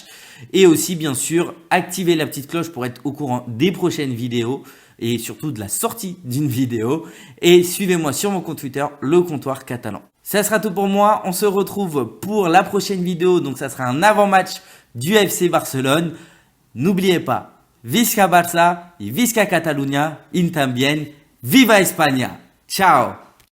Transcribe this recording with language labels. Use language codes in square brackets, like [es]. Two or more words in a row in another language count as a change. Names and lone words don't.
[fr] Et aussi bien sûr activez la petite cloche pour être au courant des prochaines vidéos et surtout de la sortie d'une vidéo. Et suivez-moi sur mon compte Twitter Le Comptoir Catalan. Ça sera tout pour moi. On se retrouve pour la prochaine vidéo. Donc, ça sera un avant-match du FC Barcelone. N'oubliez pas, [ca] Visca Barça et Visca Catalunya, [es] in también, Viva España. [fr] Ciao!